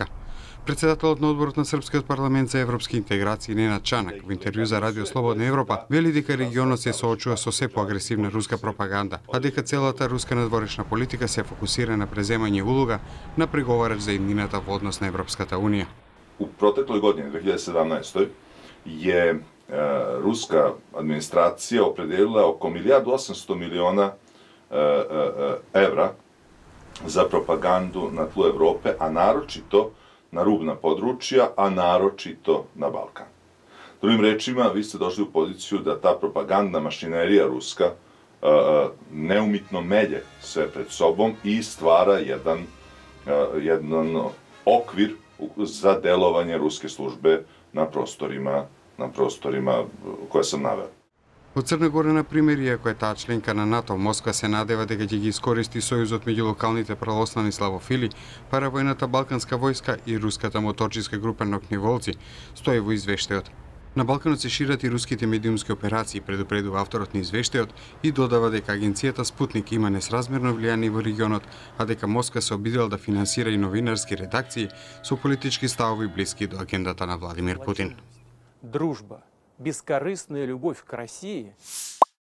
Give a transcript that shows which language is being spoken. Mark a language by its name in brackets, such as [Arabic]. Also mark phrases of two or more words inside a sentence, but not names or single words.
[Macedonian] Председателот на одборот на Српскиот парламент за европски интеграции Ненад Чанак во интервју за Радио Слободна Европа вели дека регионот се соочува со се поагресивна руска пропаганда, а дека целата руска надворешна политика се фокусира на преземање улога на преговарач за иднината во однос на Европската Унија. [Serbian] U protekloj godini, 2017. je ruska administracija opredelila oko 1.800 miliona evra za propagandu na tlu Evrope, a naročito na rubna područja, a naročito na Balkan. Drugim rečima, vi ste došli u poziciju da ta propagandna mašinerija ruska neumitno melje sve pred sobom i stvara jedan okvir za delovanje ruske službe na prostorima koje sam naveo. [Macedonian] Во Црна Гора, на пример, иако е таа членка на НАТО, Москва се надева дека ќе ги искористи сојузот меѓу локалните православни славофили, паравојната балканска војска и руската моторчиска група Нокневолци, стои во извештајот. На Балканот се шират и руските медиумски операции, предупредува авторот на извештајот и додава дека агенцијата Спутник има несразмерно влијание во регионот, а дека Москва се обидела да финансира и новинарски редакции со политички ставови блиски до агендата на Владимир Путин. [Russian] Дружба, бескорыстная любовь к России